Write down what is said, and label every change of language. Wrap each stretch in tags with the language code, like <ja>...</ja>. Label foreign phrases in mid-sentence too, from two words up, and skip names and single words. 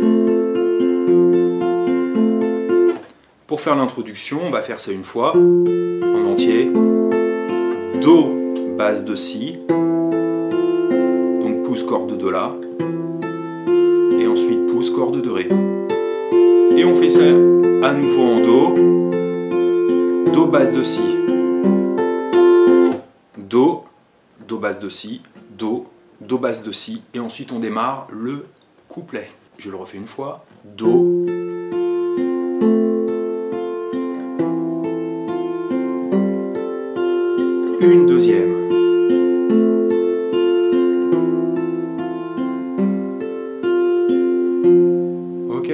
<fr>Pour faire l'introduction, on va faire ça une fois, en entier. Do, basse de Si, donc pouce, corde de La, et ensuite pouce, corde de Ré. Et on fait ça à nouveau en Do, Do, basse de Si, Do, Do, basse de Si, Do, Do, basse de Si, et ensuite on démarre le couplet. Je le refais une fois, Do, une deuxième. Ok?</fr>